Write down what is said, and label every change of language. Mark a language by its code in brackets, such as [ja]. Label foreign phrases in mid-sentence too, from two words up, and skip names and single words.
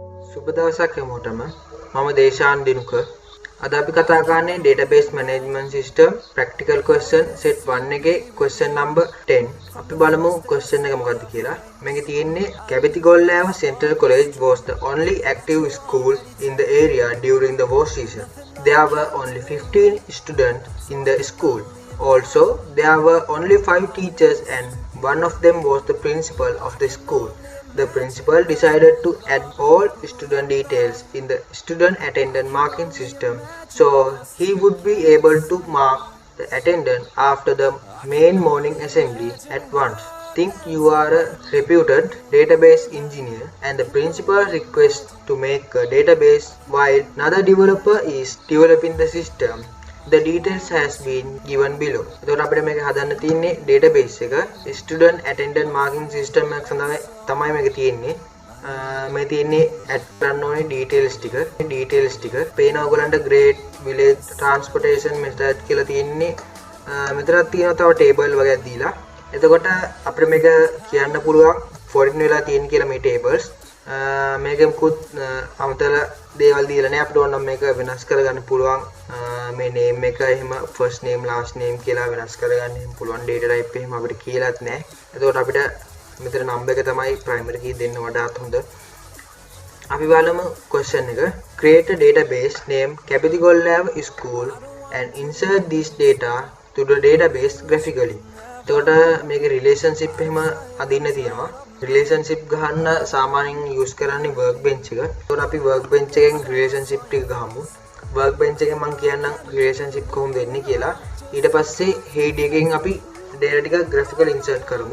[si] සුබ දවසක් හැමෝටම. මම දේශාන් දිනුක. අද අපි කතා කරන්නේ [en] database management system practical question set 1 [si] එකේ [en] question number 10. [si] අපි බලමු question එක මොකක්ද කියලා. මේකේ තියෙන්නේ [en] Kabitigolava Central College was the only active school in the area during the war season. There were only 15 students in the school. Also, there were only 5 teachers and one of them was the principal of the school. The principal decided to add all student details in the student attendance marking system so he would be able to mark the attendance after the main morning assembly at once. Think you are a reputed database engineer and the principal requests to make a database while another developer is developing the system. The details has been given below. [si] එතකොට අපිට මේක හදන්න තියෙන්නේ database එක [en] student attendance marking system [si] එකක් සඳහා තමයි මේක තියෙන්නේ. මේ තියෙන්නේ add කරන්න ඕනේ details ටික. පේනවා ඔයගලන්ට [en] grade, village, transportation method [si] කියලා තියෙන්නේ. මෙතනක් තියෙනවා තව table වගේක් දීලා. එතකොට අපිට මේක කියන්න පුළුවන් foreign වෙලා තියෙන කියලා මේ tables. මේකෙ මුකුත් අමතර දේවල් දීලා නැහැ. අපිට ඕන නම් මේක වෙනස් කරගන්න පුළුවන්. මේ name එක එහෙම [en] first name last name [si] කියලා වෙනස් කරගන්න එහෙම පුළුවන්. [en] data type [si] එහෙම අපිට කියලාත් නැහැ. එතකොට අපිට මෙතන number එක තමයි [en] primary key [si] දෙන්න වඩාත් හොඳ. අපි බලමු question එක. [en] Create a database named Kabitigolava School and insert this data to the database graphically. [si] එතකොට මේකේ relationship එහෙම අදින්න තියෙනවා. relationship ගහන්න සාමාන්‍යයෙන් use කරන්නේ workbench එක. එතකොට අපි workbench එකෙන් relationship ටික ගහමු. workbench එකෙන් මම කියන්නම් relationship කොහොමද එන්නේ කියලා. ඊට පස්සේ head එකෙන් අපි data ටික [en] graphical insert [si] කරමු.